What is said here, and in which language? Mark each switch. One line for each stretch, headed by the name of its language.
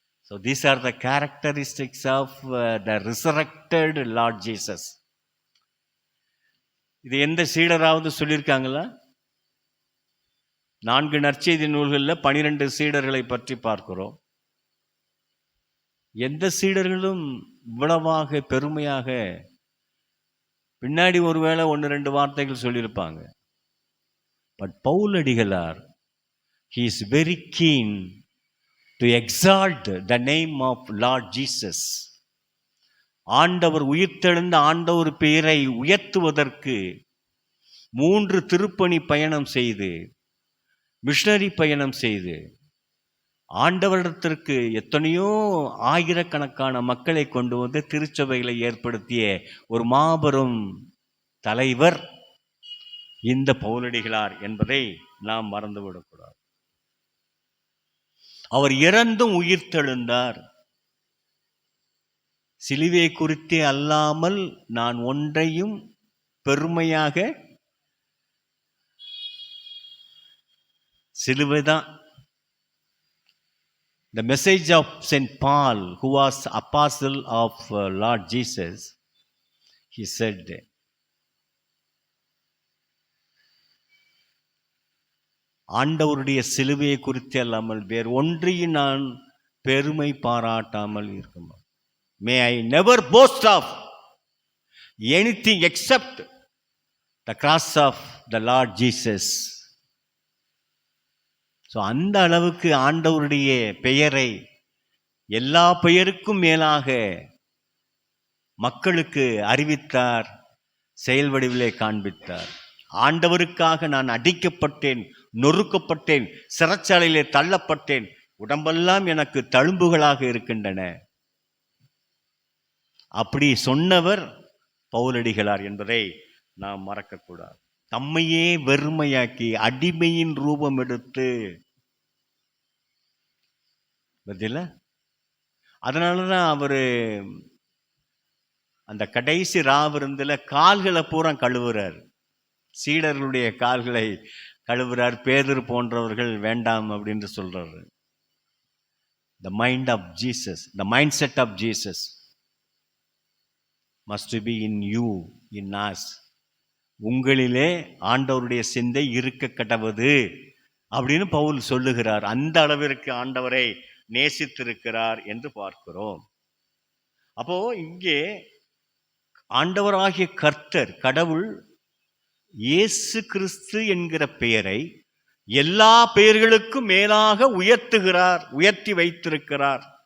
English: So these are the characteristics of the resurrected Lord Jesus.
Tamil: இது எந்த சீடராவது சொல்லியிருக்காங்களா? 4 நற்செய்தி நூல்களில் 12 சீடர்களை பற்றி பார்க்கிறோம். எந்த சீடர்களும் இவ்வளவாக பெருமையாக, பின்னாடி ஒருவேளை 1-2 வார்த்தைகள் சொல்லியிருப்பாங்க.
English: But பவுலடிகளார், he is very keen to exalt the name of Lord Jesus.
Tamil: ஆண்டவர் உயிர்த்தெழுந்த ஆண்டவர் பெயரை உயர்த்துவதற்கு 3 திருப்பணி பயணம் செய்து, மிஷனரி பயணம் செய்து, ஆண்டவரிடத்திற்கு எத்தனையோ ஆயிரக்கணக்கான மக்களை கொண்டு வந்து திருச்சபைகளை ஏற்படுத்திய ஒரு மாபெரும் தலைவர் இந்த பவுலடிகளார் என்பதை நாம் மறந்துவிடக்கூடாது. அவர் இறந்தும் உயிர்த்தெழுந்தார். சிலுவை குறித்தே அல்லாமல் நான் ஒன்றையும் பெருமையாக, சிலுவைதான்.
English: The message of St. Paul, who was apostle of Lord Jesus, he said,
Tamil: ஆண்டவருடைய சிலுவையை குறித்து அல்லாமல் வேறு ஒன்றையும் நான் பெருமை பாராட்டாமல் இருக்கும்.
English: May I never boast of anything except the cross of the Lord Jesus.
Tamil: So அந்த அளவுக்கு ஆண்டவருடைய பெயரை எல்லா பெயருக்கும் மேலாக மக்களுக்கு அறிவித்தார், செயல் வடிவிலே காண்பித்தார். ஆண்டவருக்காக நான் அடிக்கப்பட்டேன், நொறுக்கப்பட்டேன், சிறைச்சாலையிலே தள்ளப்பட்டேன், உடம்பெல்லாம் எனக்கு தழும்புகளாக இருக்கின்றன. அப்படி சொன்னவர் பவுலடிகளார் என்பதை நாம் மறக்கக்கூடாது. தம்மையே வெறுமையாக்கி அடிமையின் ரூபம் எடுத்து, பதில அதனாலதான் அவரு அந்த கடைசி ராவிருந்துல கால்களை பூரா கழுவுறார். சீடர்களுடைய கால்களை கழுவுறார். பேதுரு போன்றவர்கள் வேண்டாம் அப்படின்னு சொல்றாரு.
English: The mind of Jesus, the mindset of Jesus must be in you, in us.
Tamil: உங்களிலே ஆண்டவருடைய சிந்தை இருக்க கடவது அப்படின்னு பவுல் சொல்லுகிறார். அந்த அளவிற்கு ஆண்டவரை நேசித்திருக்கிறார் என்று பார்க்கிறோம். அப்போ இங்கே ஆண்டவராகிய கர்த்தர், கடவுள் இயேசு கிறிஸ்து என்கிற பெயரை எல்லா பெயர்களுக்கும் மேலாக உயர்த்துகிறார், உயர்த்தி வைத்திருக்கிறார்.